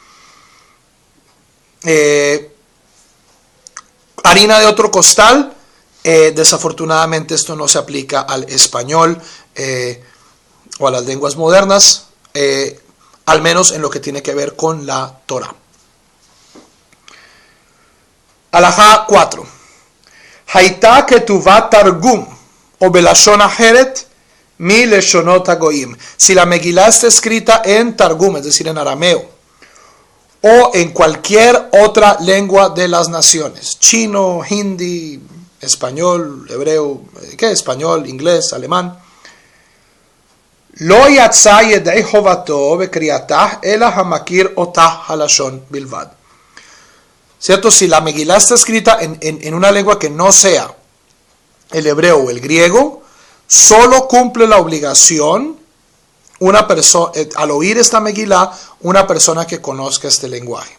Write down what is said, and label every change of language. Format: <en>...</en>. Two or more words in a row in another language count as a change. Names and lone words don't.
<es>Harina de otro costal. Desafortunadamente esto no se aplica al español o a las lenguas modernas, al menos en lo que tiene que ver con la Torá. Halajá 4.</es> <he>היתה כתובה תרגום או בלשון אחרת מי לשונות הגויים.</he> <es>Si la Megilá está escrita en targum, es decir, en arameo, o en cualquier otra lengua de las naciones, chino, hindi, español, hebreo, español, inglés, alemán,</es> <he>לא יצא ידי חובתו בקריאתה אלא המכיר אותה הלשון בלבד.</he> <es>¿Cierto? Si la Megilá está escrita en una lengua que no sea el hebreo o el griego, solo cumple la obligación una persona, al oír esta Megilá, una persona que conozca este lenguaje.</es>